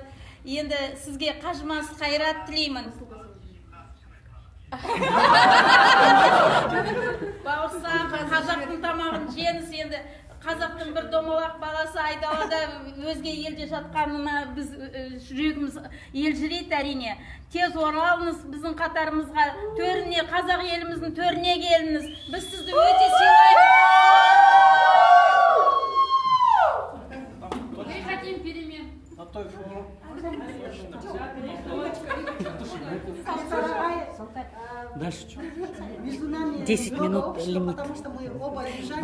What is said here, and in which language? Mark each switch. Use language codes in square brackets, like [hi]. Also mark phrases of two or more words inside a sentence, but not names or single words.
[kk] Енді сізге қажымас қайрат тілеймін. Бауырсақ, қазақтың тамағын жеңіз. Енді қазақтың бір домалақ баласы айдалада өзге елде жатқанына біз жүрегіміз елжірейді әрине. Тез оралыңыз біздің қатарымызға, төріне, қазақ еліміздің төріне келіңіз. Біз сізді өте сыйлаймыз. [ru] Мы хотим перемен. Дальше что? 10 минут лимит. Потому что мы оба обижаемся.